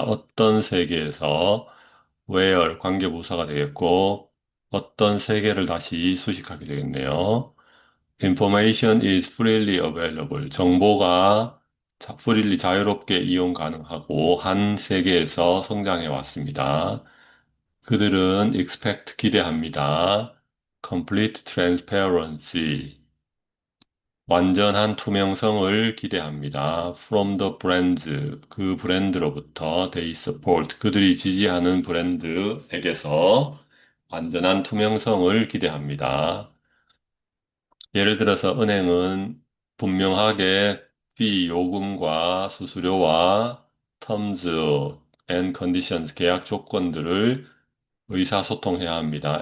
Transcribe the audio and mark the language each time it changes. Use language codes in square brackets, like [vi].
[ko] 어떤 세계에서 where 관계부사가 되겠고 어떤 세계를 다시 수식하게 되겠네요. [en] Information is freely available. [ko] 정보가 freely 자유롭게 이용 가능하고 한 세계에서 성장해 왔습니다. 그들은 expect 기대합니다. [en] complete transparency. [ko] 완전한 투명성을 기대합니다. [en] From the brands, [ko] 그 브랜드로부터 [en] they support, [ko] 그들이 지지하는 브랜드에게서 완전한 투명성을 기대합니다. 예를 들어서 은행은 분명하게 fee 요금과 수수료와 [en] terms and conditions [ko] 계약 조건들을 의사소통해야 합니다.